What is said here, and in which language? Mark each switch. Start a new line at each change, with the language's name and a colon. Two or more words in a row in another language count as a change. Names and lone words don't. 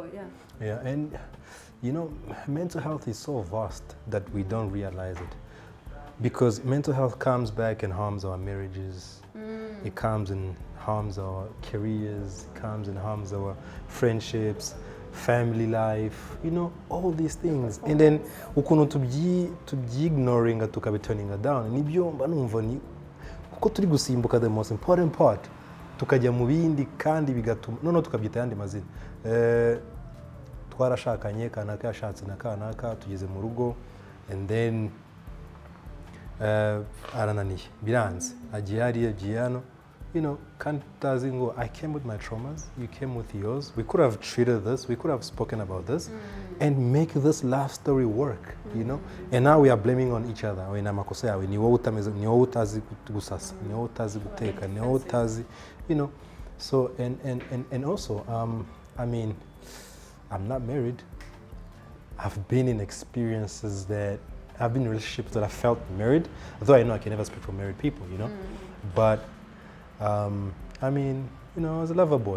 English: yeah, and you know, mental health is so vast that we don't realize it. Because mental health comes back and harms our marriages. It comes and harms our careers, it comes and harms our friendships, family life, you know, all these things. And then
Kinyarwanda: ukuntu tubyi-ignoringa tukabiturninga down, nibyo mba numva ni kuko turi gusimbuka
English: the most important part,
Kinyarwanda: tukajya mu bindi kandi bigatuma noneho tukabyita yandi mazina. Twarashakanye, kanaka yashatse na kanaka, tugeze mu rugo,
English: and then
Kinyarwanda: arananiye, biranze, agiye hariya, agiye hano,
English: you know, doesn't go, I came with my traumas, you came with yours. We could have treated this, we could have spoken about this and make this love story work, you know? And now we are blaming on each other.
Kinyarwanda: Ni amakosa yawe, ni wowe utameze, ni wowe utazi gusasa, ni wowe utazi guteka, ni wowe utazi,
English: you know? So, and also, I mean, I'm not married. I've been in experiences that, I've been in relationships that I felt married, though I know I can never speak for married people, you know? But, I mean, you know, I was a lover boy.